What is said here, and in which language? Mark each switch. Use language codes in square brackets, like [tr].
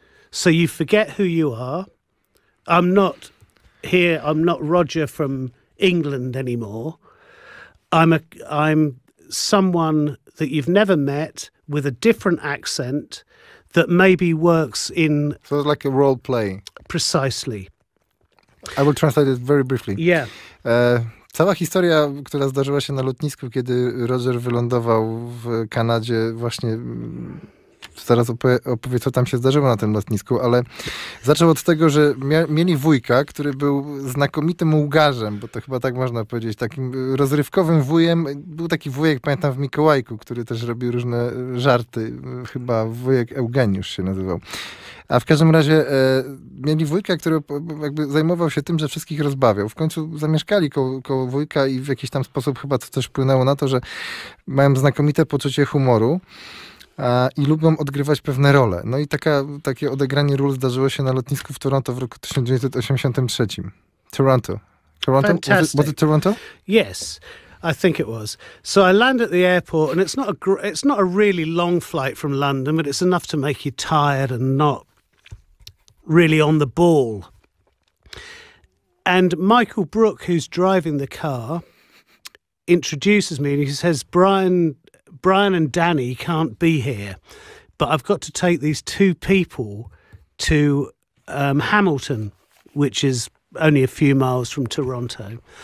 [en] So you forget who you are. I'm not Roger from England anymore. I'm someone that you've never met with a different accent that maybe works in... So it's like a role play. Precisely. I will translate it very briefly. Yeah. [pl] Cała historia, która zdarzyła się na lotnisku, kiedy Roger wylądował w Kanadzie, właśnie zaraz opowie, co tam się zdarzyło na tym lotnisku, ale zaczął od tego, że mieli wujka, który był znakomitym łgarzem, bo to chyba tak można powiedzieć, takim rozrywkowym wujem. Był taki wujek, pamiętam, w Mikołajku, który też robił różne żarty. Chyba wujek Eugeniusz się nazywał. A w każdym razie mieli wujka, który jakby zajmował się tym, że wszystkich rozbawiał. W końcu zamieszkali koło wujka i w jakiś tam sposób chyba to też wpłynęło na to, że mają znakomite poczucie humoru i lubią odgrywać pewne role. No i takie odegranie ról zdarzyło się na lotnisku w Toronto w roku 1983. [en] Toronto. Toronto? Fantastic. Was it Toronto? Yes, I think it was. So I land at the airport, and it's not a really long flight from London, but it's enough to make you tired and not really on the ball. And Michael Brook, who's driving the car, introduces me, and he says, Brian and Danny can't be here, but I've got to take these two people to Hamilton, which is only a few miles from Toronto.